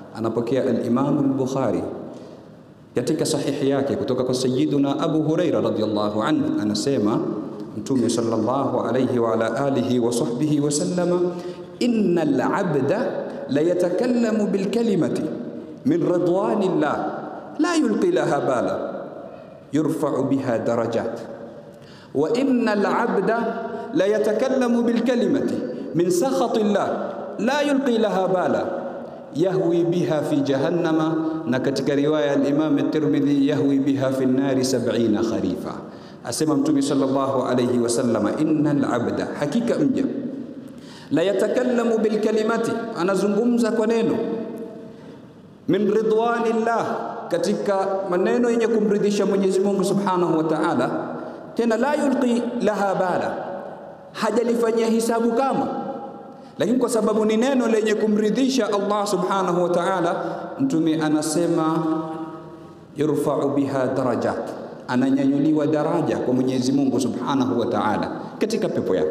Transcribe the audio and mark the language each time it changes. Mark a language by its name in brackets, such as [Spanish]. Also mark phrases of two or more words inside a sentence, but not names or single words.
[Swahili] anapokea al-Imam al-Bukhari katika sahihi yake kutoka kwa Sayyiduna Abu Huraira radhiyallahu anhu, anasema Mtume sallallahu [Arabic] عليه وعلى آله وصحبه وسلم، إن العبد ليتكلم بالكلمة من رضوان الله لا يلقي لها بالا يرفع بها درجات، وإن العبد ليتكلم بالكلمة من سخط الله لا يلقي لها بالا يهوي بها في جهنم, [Swahili] na katika riwaya [Arabic] al-Imam at-Tirmidhi يهوي بها في النار 70 خريفا. [Swahili] Asema Mtume [Arabic] صلى الله عليه وسلم، إن العبد, [Swahili] hakika mja, [Arabic] ليتكلم بالكلمة, [Swahili] anazungumza kwa neno, [Arabic] من رضوان الله, [Swahili] katika maneno yenye kumridhisha Mwenyezi Mungu [Arabic] سبحانه وتعالى, [Swahili] tena [Arabic] لا يلقي لها بالا, [Swahili] hajalifanyia hisabu kama, lakini kwa sababu ni neno lenye kumridhisha Allah [Arabic] سبحانه وتعالى, [Swahili] Mtume anasema [Arabic] يرفع بها درجات, [Swahili] ananyanyuliwa daraja kwa Mwenyezi Mungu [Arabic] سبحانه وتعالى [Swahili] katika pepo yake.